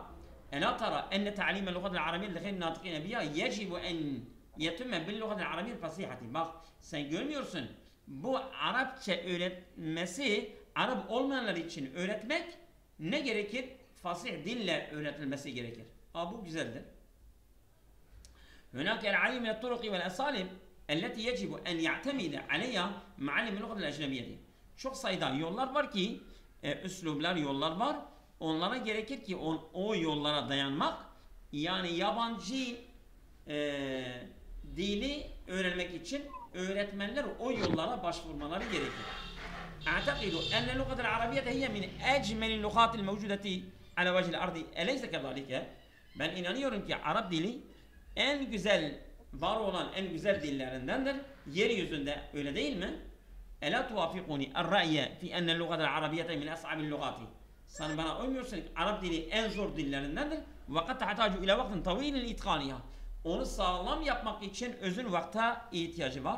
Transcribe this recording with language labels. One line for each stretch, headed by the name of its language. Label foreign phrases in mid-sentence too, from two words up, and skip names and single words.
Arabic: ألا ترى أن تعليم اللغة العربية لغير الناطقين بها يجب أن يتم باللغة العربية الفصحى.
Turkish: Bak sen görmüyorsun. Bu Arapça öğretmesi, Arap olmayanlar için öğretmek ne gerekir? Fasih dille öğretilmesi gerekir. Bu güzeldir.
Arabic: هناك العديد من الطرق والأساليب التي يجب أن يعتمد عليها معلم اللغة الأجنبية.
Turkish: Çok sayıda yollar var ki, üslublar, yollar var. Onlara gerekir ki o yollara dayanmak, yani yabancı dili öğrenmek için öğretmenler o yollara başvurmaları gerekir.
Arabic: أعتقد أن اللغة العربية هي من أجمل اللغات الموجودة على وجه الأرض. أليس كذلك?
Turkish: Ben inanıyorum ki Arap dili en güzel, var olan en güzel dillerindendir. Yeryüzünde, öyle değil mi?
Arabic: ألا توافقني الرأي في أن اللغة العربية من أصعب اللغات.
Turkish: Sen bana uymuyorsun ki Arap dili en zor dillerindendir.
Arabic: وقد تحتاج إلى وقت طويل لإتقانها.
Turkish: Onu sağlam yapmak için özün vakte ihtiyacı var.